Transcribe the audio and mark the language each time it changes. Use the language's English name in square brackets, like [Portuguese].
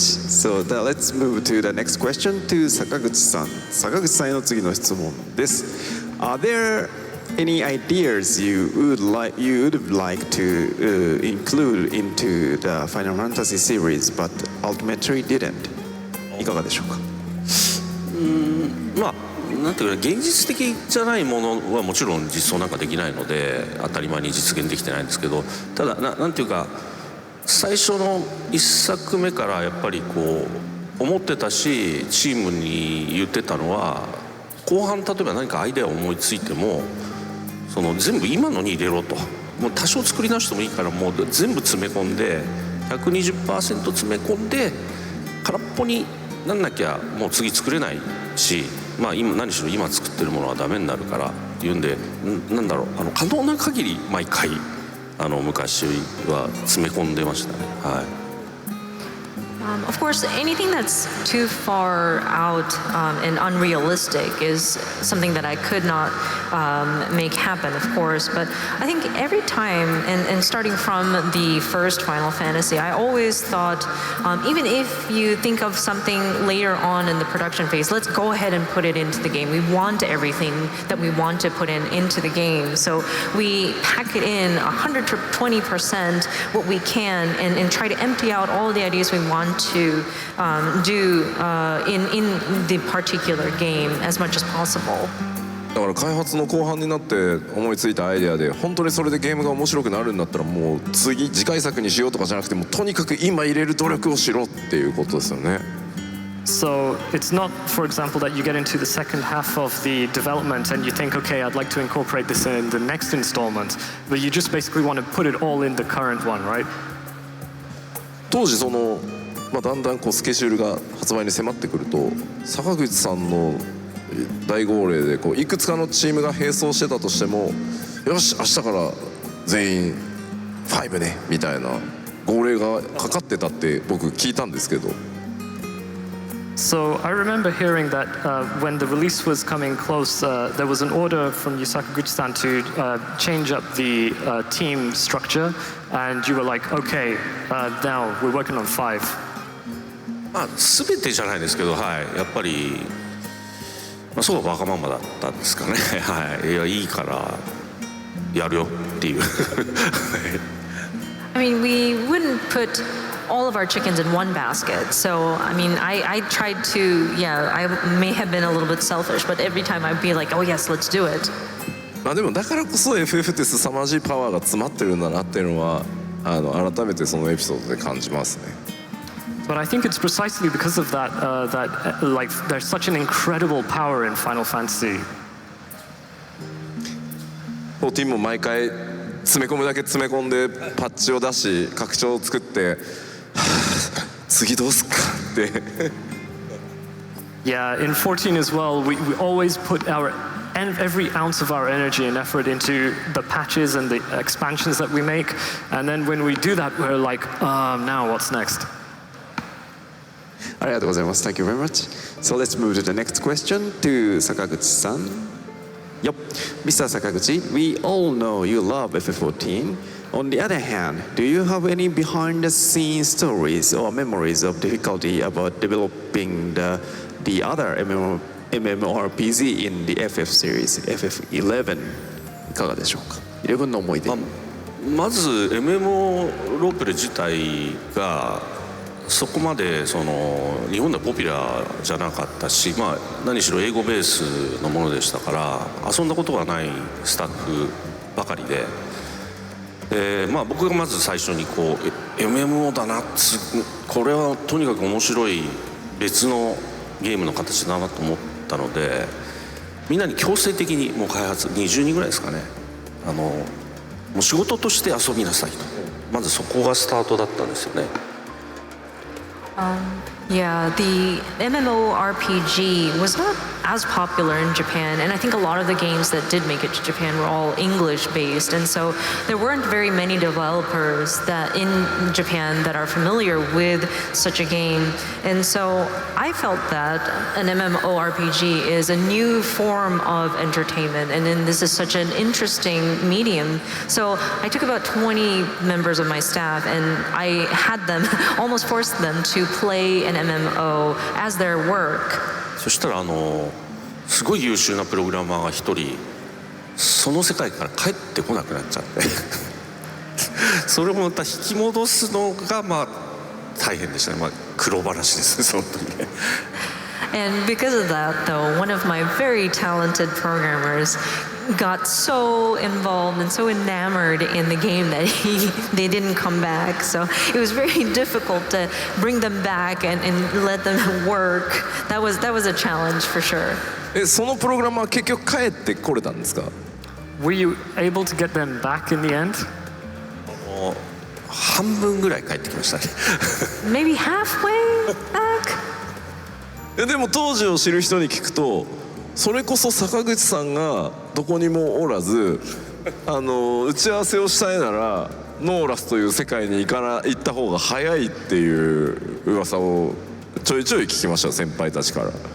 [English] So let's move to the next question to 坂口さん。 [Japanese] 坂口さんへの次の質問です。 [English] Are there any ideas you would like to include into the Final Fantasy series, but ultimately didn't? [Japanese] いかがでしょうか。なんていうか現実的じゃないものはもちろん実装なんかできないので当たり前に実現できてないんですけど、ただなんていうか最初の1作目からやっぱりこう思ってたしチームに言ってたのは、後半例えば何かアイデアを思いついてもその全部今のに入れろと、もう多少作り直してもいいからもう全部詰め込んで 120% 詰め込んで空っぽになんなきゃもう次作れないし、今何しろ今作ってるものはダメになるからっていうんで、なんだろう、可能な限り毎回昔は詰め込んでましたね。はい。 [English] Of course, anything that's too far out and unrealistic is something that I could not make happen, of course. But I think every time, and starting from the first Final Fantasy, I always thought, even if you think of something later on in the production phase, let's go ahead and put it into the game. We want everything that we want to put into the game. So we pack it in 120% what we can and try to empty out all the ideas we want to do in the particular game as much as possible. [Japanese] だから開発の後半になって思いついたアイデアで、本当にそれでゲームが面白くなるんだったら、もう次回作にしようとかじゃなくて、もうとにかく今入れる努力をしろっていうことですよね。 [English] So it's not, for example, that you get into the second half of the development and you think, okay, I'd like to incorporate this in the next installment, but you just basically want to put it all in the current one, right? [Japanese] 当時だんだんスケジュールが発売に迫ってくると、坂口さんの大号令でいくつかのチームが並走してたとしても、よし明日から全員5ねみたいな号令がかかってたって僕聞いたんですけど。 [English] So I remember hearing that when the release was coming close, there was an order from you, Sakaguchi-san, to change up the team structure, and you were like, okay, now we're working on 5. [Japanese] 全てじゃないですけど、はい、やっぱり、そうわがままだったんですかね。はい、いやいいからやるよっていう。 [English] I mean, we wouldn't put all of our chickens in one basket. So, I mean, I tried to, I may have been a little bit selfish, but every time I'd be like, oh yes, let's do it. [Japanese] でもだからこそ FF って凄まじいパワーが詰まってるんだなっていうのは改めてそのエピソードで感じますね。 [English] But I think it's precisely because of that that like there's such an incredible power in Final Fantasy. [Japanese] 14も毎回詰め込むだけ詰め込んでパッチを出し拡張を作って次どうすっかって。 [English] Yeah, in 14 as well, we always put every ounce of our energy and effort into the patches and the expansions that we make, and then when we do that, we're like, now what's next? [Japanese] ありがとうございます。 [English] Thank you very much. So let's move to the next question to Sakaguchi-san. Yep, Mr. Sakaguchi, we all know you love FF14. On the other hand, do you have any behind-the-scenes stories or memories of difficulty about developing the other MMORPG in the FF series, FF11? [Japanese] いかがでしょうか。11の思い出。まず MMO ロープレ自体がそこまで日本ではポピュラーじゃなかったし、何しろ英語ベースのものでしたから遊んだことがないスタッフばかりで、僕がまず最初にMMO だな、これはとにかく面白い別のゲームの形だなと思ったので、みんなに強制的にもう開発20人ぐらいですかね、もう仕事として遊びなさいと、まずそこがスタートだったんですよね。 [English] Yeah, the MMORPG was not as popular in Japan, and I think a lot of the games that did make it to Japan were all English-based, and so there weren't very many developers that in Japan that are familiar with such a game, and so I felt that an MMORPG is a new form of entertainment, and then this is such an interesting medium. So I took about 20 members of my staff, and I had them, almost forced them to play an MMO as their work. [Japanese] そしたらすごい優秀なプログラマーが一人その世界から帰ってこなくなっちゃってそれもまた引き戻すのが大変でしたね。苦労話ですね、その時ね。 [English] And because of that, though, one of my very talented programmers got so involved and so enamored in the game that they didn't come back. So it was very difficult to bring them back and let them work. That was a challenge for sure. [Japanese] そのプログラマー結局帰ってこれたんですか？ [English] Were you able to get them back in the end? [Japanese] 半分ぐらい帰ってきましたね。 [English] Maybe halfway back? [Japanese] でも当時を知る人に聞くと、それこそ坂口さんがどこにもおらず打ち合わせをしたいならノーラスという世界に行った方が早いっていう噂をちょいちょい聞きました、先輩たちから。